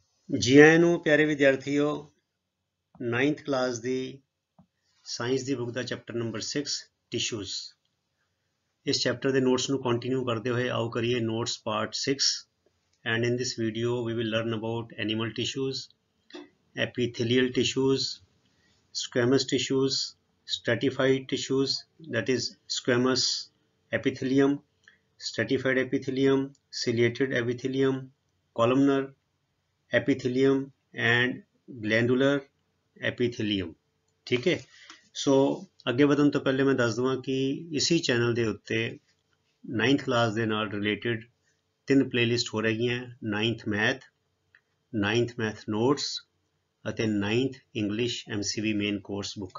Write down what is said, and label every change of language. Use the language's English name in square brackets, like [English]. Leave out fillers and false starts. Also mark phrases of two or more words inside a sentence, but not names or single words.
[Punjabi] ਜੀ ਆਏ ਨੂੰ ਪਿਆਰੇ ਵਿਦਿਆਰਥੀਓ 9th क्लास ਦੀ ਸਾਇੰਸ ਦੀ ਬੁੱਕ ਦਾ ਚੈਪਟਰ ਨੰਬਰ 6 ਟਿਸ਼ੂਜ਼। ਇਸ ਚੈਪਟਰ ਦੇ ਨੋਟਸ ਨੂੰ ਕੰਟੀਨਿਊ ਕਰਦੇ ਹੋਏ ਆਓ ਕਰੀਏ ਨੋਟਸ ਪਾਰਟ 6 [English] and in this video we will learn about animal tissues, epithelial tissues, squamous tissues, stratified tissues, that is squamous epithelium, stratified epithelium, ciliated epithelium, columnar epithelium and glandular epithelium। [Hindi] ठीक है, [Punjabi] सो ਅੱਗੇ ਵਧਣ ਤੋਂ ਪਹਿਲੇ ਮੈਂ ਦੱਸ ਦਵਾਂ ਕਿ ਇਸੀ ਚੈਨਲ ਦੇ ਉੱਤੇ 9th ਕਲਾਸ ਦੇ ਨਾਲ ਰਿਲੇਟਡ 3 ਪਲੇਲਿਸਟ ਹੋ ਰਹੀਆਂ 9th [English] math notes [Punjabi] ਅਤੇ 9th ਇੰਗਲਿਸ਼ MCV ਮੇਨ ਕੋਰਸ ਬੁੱਕ।